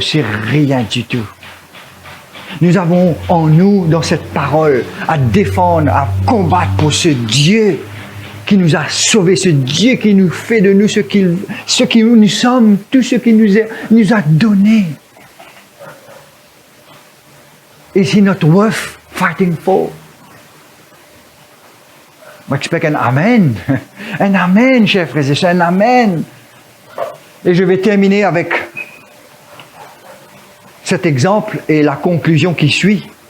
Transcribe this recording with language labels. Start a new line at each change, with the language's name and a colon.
French: C'est rien du tout. Nous avons en nous, dans cette parole, à défendre, à combattre pour ce Dieu qui nous a sauvés, ce Dieu qui nous fait de nous ce qui nous sommes, tout ce qu'il nous a donné.
English: Is he not worth fighting for? I expect un amen.
French: Un amen, chers frères et sœurs, un amen. Et je vais terminer avec cet exemple et la conclusion qui suit.